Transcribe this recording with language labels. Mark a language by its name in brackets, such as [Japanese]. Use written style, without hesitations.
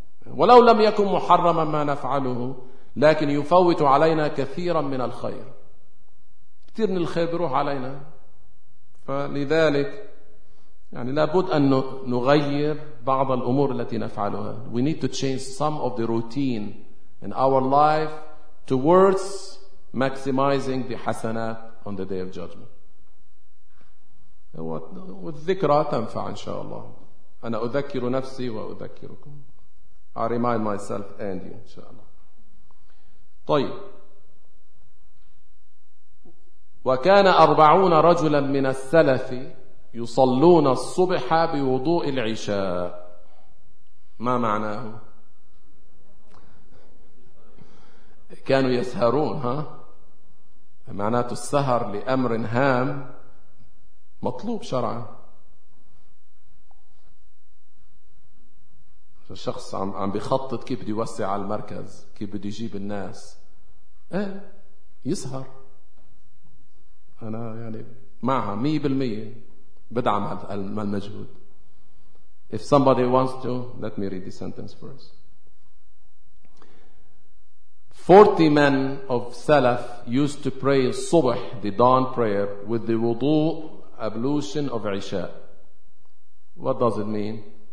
[Arabic] ولو لم يكن محرما ما نفعله, لكن يفوت علينا كثيرا من الخير. كثير من الخير بيروح علينا. فلذلك يعني لابد أن نغير بعض الأمور التي نفعلها. [English] We need to change some of the routine in our life towards maximizing the حسنات on the day of judgment. [Arabic] والذكرى تنفع إن شاء الله. أنا أذكر نفسي وأذكركم. [English] I remind myself and you [Arabic] إن شاء الله. طيب, وكان 40 رجلا من السلف يصلون الصبح بوضوء العشاء. ما معناه؟ كانوا يسهرون، ها، معناته السهر لأمر هام مطلوب شرعا. الشخص عم بيخطط كيف بدي يوسع على المركز، كيف بدي يجيب الناس، يسهر. أنا يعني معها 100% بدعم المجهود. [English] If somebody wants to, let me read the sentence first. 40 men of Salaf used to pray الصبح, the dawn prayer, with the wudu ablution of عشاء. What does it mean?